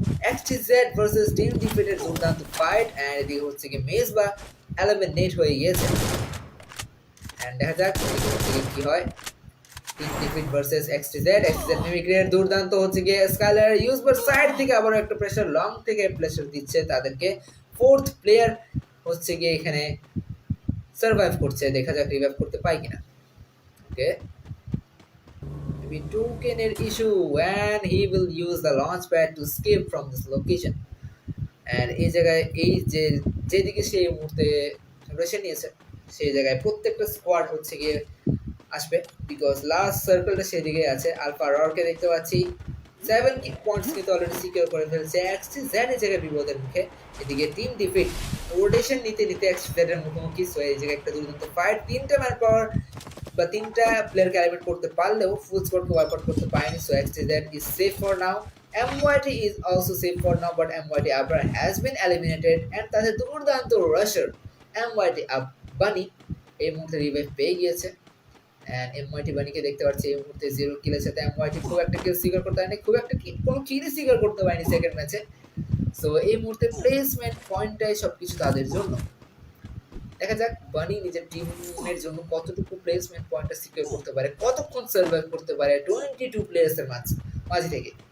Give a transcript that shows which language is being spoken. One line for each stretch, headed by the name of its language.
Bangla: এক্সটিজেড versus team ডিফিটের দুর্দান্ত fight and এদিকে হচ্ছে কি মেজবা এলিমিনেট হয়ে গিয়েছে এন্ড দেখা যাক কি হয়। টিম ডিফিট ভার্সেস এক্সটিজেড মিমিক্রির দুর্দান্ত হচ্ছে গিয়ে স্কাইলার ইউজবার সাইড থেকে আবার একটা প্রেসার লং থেকে প্রেসার দিচ্ছে তাদেরকে। 4th প্লেয়ার হচ্ছে গিয়ে এখানে সার্ভাইভ করছে, দেখা যাক রিভাইভ করতে পাই কিনা।
English: Okay, maybe token এর issue and he will use the launchpad to escape from this location.
Bangla: And এই জায়গায় এই যে যেদিকে সে এই মুহূর্তে রয়েছে নিয়েছে সেই জায়গায় প্রত্যেকটা স্কোয়াড হচ্ছে গিয়ে আসবে, বিকজ লাস্ট সার্কেলটা সেদিকে আছে। আলফা ররকে দেখতে পাচ্ছি 7 পয়েন্টস কিন্তু অলরেডি সিকিউর করে ফেলছে। XTZ এই জায়গায় বিপদের মুখে, এদিকে টিম ডিফিট রোটেশন নিতে নিতে XTZ এর মুখোমুখি। সো এই জায়গায় একটা দুর্দান্ত ফাইট, 3টা ম্যান পাওয়ার বা 3টা প্লেয়ারকে এলিমিনেট করতে পারলেও ফুল স্কোয়াডকে ওয়াইপ আউট করতে পারেনি।
English: So XTZ is safe for now. MYT is also safe for now, but MYT Abra has been eliminated and
Bangla: তাদের দুর্দান্ত রাশার MYT বানি এই মুহূর্তে রিভাইভ পেয়ে গিয়েছে। এন্ড MYT বানিকে দেখতে পাচ্ছি এই মুহূর্তে 0 কিলের সাথে MYT খুব একটা কিল সিগার করতে পারেনি, খুব একটা কোনো কিলই সিগার করতে পারেনি সেকেন্ড ম্যাচে। সো এই মুহূর্তে প্লেসমেন্ট পয়েন্টটাই সবকিছু তাদের জন্য। দেখা যাক বানি নিজের টিমের জন্য কতটুকু প্লেসমেন্ট পয়েন্টটা সিকিউর করতে পারে, কতক্ষণ সার্ভাইভ করতে পারে 22 প্লেয়ার্সের মাঝে থেকে।